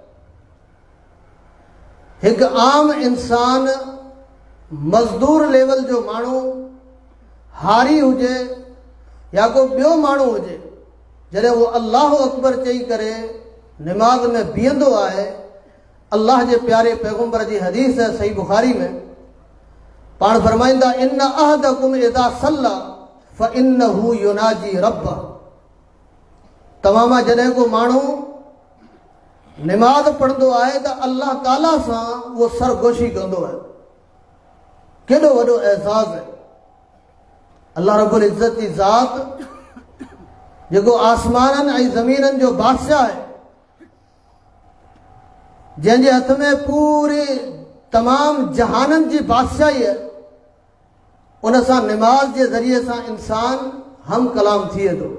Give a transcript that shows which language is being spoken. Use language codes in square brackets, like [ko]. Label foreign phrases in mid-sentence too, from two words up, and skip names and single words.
[sd] हिकु आम इंसान, मज़दूर लेवल जो माण्हू, हारी हुजे या को ॿियो माण्हू हुजे, जॾहिं उहो [ar] الله أكبر [sd] चई करे निमाज़ में बीहंदो आहे, अल्लाह जे प्यारे पैगंबर जी हदीस है सही बुखारी में, पाण फरमाईंदा [ar] إن أحدكم إذا صلى فإنه يناجي ربه. [sd] तव्हां मां जॾहिं को माण्हू निमाज़ पढ़ंदो आहे त अल्लाह ताला सां उहो सरगोशी कंदो आहे। केॾो वॾो एज़ाज़ आहे। अल्लाह रब्बुल इज़्ज़त जी ज़ात जेको आसमाननि ऐं ज़मीननि जो बादशाह आहे, जंहिंजे हथ में पूरे तमाम जहाननि जी बादशाही आहे, उन सां निमाज़ जे ज़रिए सां इंसान हम कलाम थिए थो।